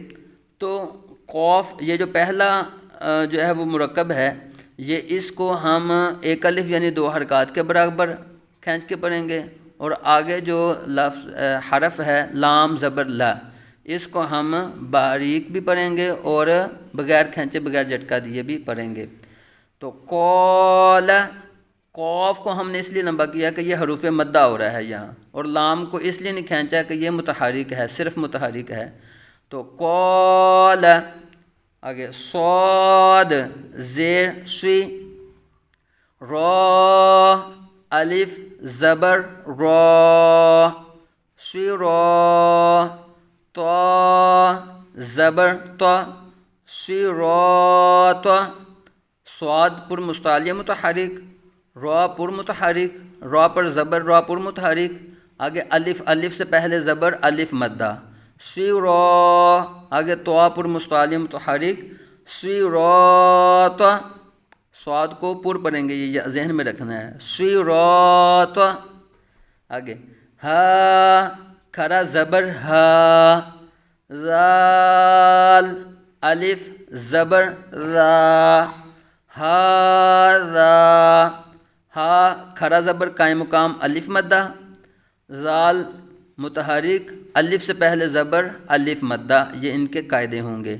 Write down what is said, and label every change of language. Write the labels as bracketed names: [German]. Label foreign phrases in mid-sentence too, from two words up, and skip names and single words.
[Urdu] تو قاف یہ جو پہلا جو ہے وہ مرکب ہے، یہ اس کو ہم ایک الف یعنی 2 حرکات کے برابر کھینچ کے پڑھیں گے، اور آگے جو لفظ حرف ہے لام زبر لا، اس کو ہم باریک بھی پڑھیں گے اور بغیر کھینچے بغیر جھٹکا دیے بھی پڑھیں گے۔ تو قال، قوف کو ہم نے اس لیے لمبا کیا کہ یہ حروف مدہ ہو رہا ہے یہاں، اور لام کو اس لیے نہیں کھینچا کہ یہ متحرک ہے، صرف متحرک ہے۔ تو قال، آگے صاد زیر سوی، را الف زبر را سوی را، تا زبر تا سوی را تا، صاد پر مستعلیہ متحرک، را پر متحرک، را پر زبر را پر متحرک، آگے الف، الف سے پہلے زبر الف مدہ، سوی را، آگے تو پر مستعلیہ متحرک، سوی را تا، صاد کو پر پڑھیں گے، یہ ذہن میں رکھنا ہے، سوی را تا۔ آگے ہا کھڑا زبر ہا، ذال الف زبر را، ہاذا، ہا کھڑا زبر قائم مقام الف مدہ، ذال متحرک الف سے پہلے زبر الف مدہ، یہ ان کے قاعدے ہوں گے۔